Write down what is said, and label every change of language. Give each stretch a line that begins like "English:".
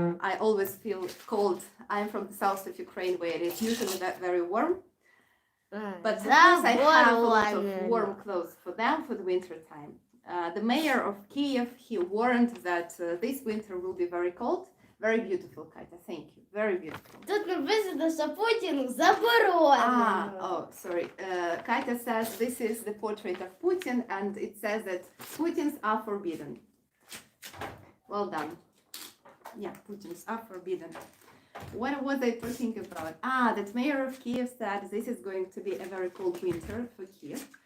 English: I always feel cold. I'm from the south of Ukraine, where it is usually very warm. But of course I have a lot of warm clothes for them for the winter time. The mayor of Kiev, he warned that this winter will be very cold. Very beautiful, Katya, thank you. Very beautiful.
Ukrainian: Тут написано, що Путін заборонено.
English: Oh, sorry. Katya says this is the portrait of Putin, and it says that Putins are forbidden. Well done. Yeah, Putins are forbidden. What was I talking about? That mayor of Kiev said this is going to be a very cold winter for Kiev.